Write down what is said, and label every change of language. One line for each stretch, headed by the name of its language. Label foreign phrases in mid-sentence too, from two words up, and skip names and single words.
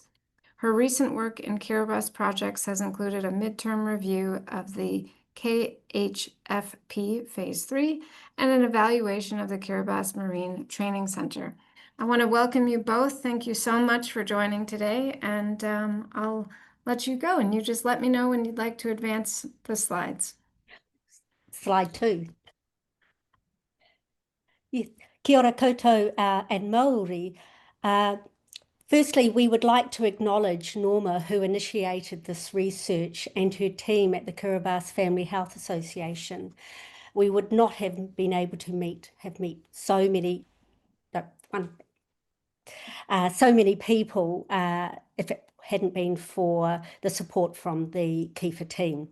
English: Her recent work in Kiribati projects has included a midterm review of the KHFP Phase 3 and an evaluation of the Kiribati Marine Training Center. I want to welcome you both. Thank you so much for joining today, and I'll let you go, and you just let me know when you'd like to advance the slides. Slide 2. Yes.
Māori: Kia ora koutou and Māori.
English: Firstly, we would like to acknowledge Norma, who initiated this research, and her team at the Kiribati Family Health Association. We would not have been able to meet so many people if it hadn't been for the support from the KIFA team.